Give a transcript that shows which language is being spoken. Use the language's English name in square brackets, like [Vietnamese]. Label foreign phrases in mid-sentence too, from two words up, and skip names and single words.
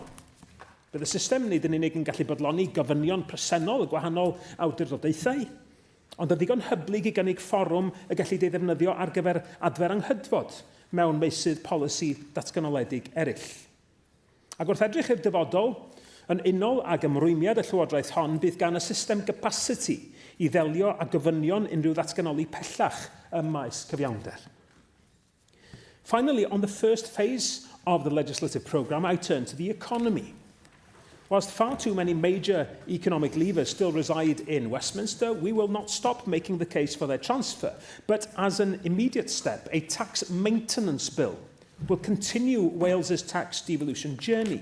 [Welsh] Bydd y system nid yn unig yn gallu bodloni gofynion presennol y gwahanol awdurdodaethau, ond yn ddigon hyblyg i gynnig fforwm y gellid ei ddefnyddio ar gyfer adfer anghydfod mewn meysydd polisi datganoledig eraill. Ac wrth edrych i'r dyfodol, yn unol ag ymrwymiad y Llywodraeth hon, bydd gan y system capacity i ddelio â gofynion unrhyw ddatganoli pellach ym maes cyfiawnder. [English] Finally, on the first phase of the legislative programme, I turn to the economy. Whilst far too many major economic levers still reside in Westminster, we will not stop making the case for their transfer. But as an immediate step, a tax maintenance bill will continue Wales's tax devolution journey.